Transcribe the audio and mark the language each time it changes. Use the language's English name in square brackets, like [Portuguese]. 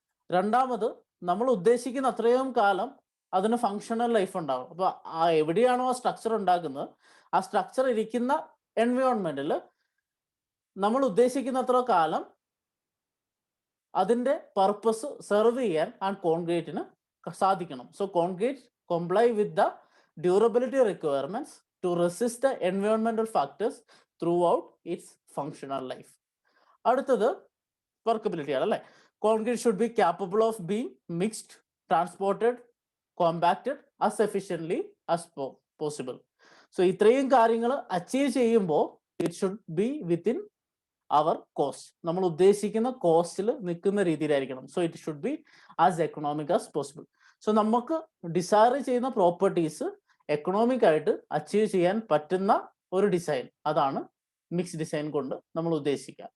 [Malayalam] രണ്ടാമത്, നമ്മൾ ഉദ്ദേശിക്കുന്ന അത്രയും കാലം അതിന് ഫങ്ഷണൽ ലൈഫ് ഉണ്ടാവും. അപ്പൊ എവിടെയാണോ ആ സ്ട്രക്ചർ ഉണ്ടാക്കുന്നത്, ആ സ്ട്രക്ചർ ഇരിക്കുന്ന എൻവയോൺമെന്റിൽ നമ്മൾ ഉദ്ദേശിക്കുന്ന അത്ര കാലം അതിന്റെ പർപ്പസ് സെർവ് ചെയ്യാൻ ആ കോൺക്രീറ്റിന് സാധിക്കണം. [English] So concrete comply with the durability requirements to resist the environmental factors throughout its functional life. [Malayalam] അടുത്തത് വർക്കബിലിറ്റി ആണ്, അല്ലേ? [English] Concrete should be capable of being mixed, transported, compacted as efficiently as possible. [Malayalam] So ഇത്രയും കാര്യങ്ങൾ achieve ചെയ്യുമ്പോൾ [English] it should be within our cost, [Malayalam] നമ്മൾ ഉദ്ദേശിക്കുന്ന കോസ്റ്റിൽ നിൽക്കുന്ന രീതിയിലായിരിക്കണം. [English] So it should be as economic as possible. [Malayalam] So നമുക്ക് Desire ചെയ്യുന്ന properties economic ആയിട്ട് achieve ചെയ്യാൻ പറ്റുന്ന ഒരു ഡിസൈൻ, അതാണ് മിക്സ് ഡിസൈൻ കൊണ്ട് നമ്മൾ ഉദ്ദേശിക്കുക.